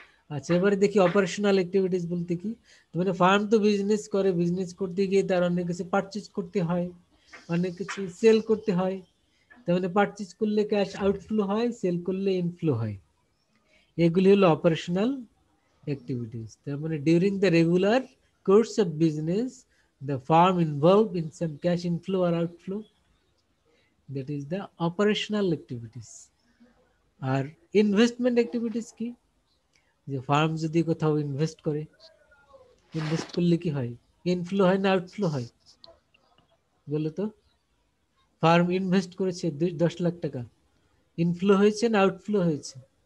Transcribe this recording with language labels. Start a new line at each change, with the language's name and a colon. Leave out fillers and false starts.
Bangla: আচ্ছা, এবারে দেখি অপারেশনাল অ্যাক্টিভিটিস বলতে কি। মানে ফার্ম তো বিজনেস করে, বিজনেস করতে গিয়ে তার অনেক কিছু পারচেজ করতে হয়, অনেক কিছু সেল করতে হয়। তার মানে পারচেজ করলে ক্যাশ আউটফ্লো হয়, সেল করলে ইনফ্লো হয়। এগুলি হলো অপারেশনাল অ্যাক্টিভিটিস।
English: তার মানে during the regular course of business the firm involved in some cash inflow or outflow, that is the operational activities.
Bangla: আর investment activities কি? যে ফার্ম যদি কোথাও ইনভেস্ট করে, ইনভেস্ট করলে কি হয়? ইনফ্লো হয় না আউটফ্লো হয়? বলো তো। ফার্ম ইনভেস্ট করেছে 10 লাখ টাকা, ইনফ্লো হয়েছে না আউটফ্লো হয়েছে?